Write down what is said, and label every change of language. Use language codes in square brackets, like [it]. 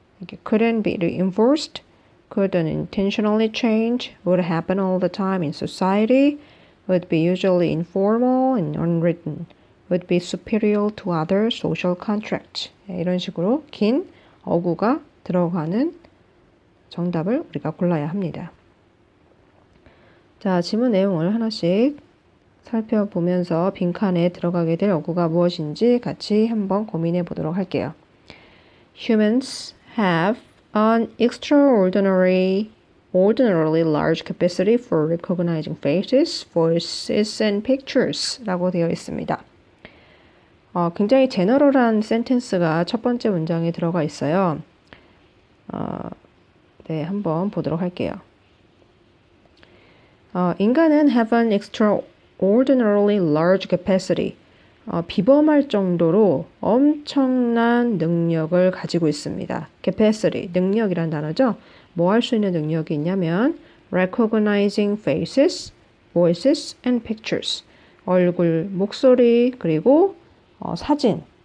[ko] 이게 [en] couldn't be reinforced, couldn't intentionally change, would happen all the time in society, would be usually informal and unwritten, would be superior to other social contracts. [ko] 이런 식으로 긴 어구가 들어가는 정답을 우리가 골라야 합니다. 자, 지문 내용을 하나씩 살펴보면서 빈칸에 들어가게 될 어구가 무엇인지 같이 한번 고민해 보도록 할게요. [en] Humans have an extraordinarily large capacity for recognizing faces, voices, and pictures [ko] 라고 되어 있습니다. 굉장히 제너럴한 센텐스가 첫 번째 문장에 들어가 있어요. 네, 한번 보도록 할게요. 인간은 [en] have an extraordinarily large capacity. [ko] 비범할 정도로 엄청난 능력을 가지고 있습니다. capacity, 능력이란 단어죠. 뭐 할 수 있는 능력이 있냐면 [en] recognizing faces, voices, and pictures. [ko] 얼굴, 목소리, 그리고 사진.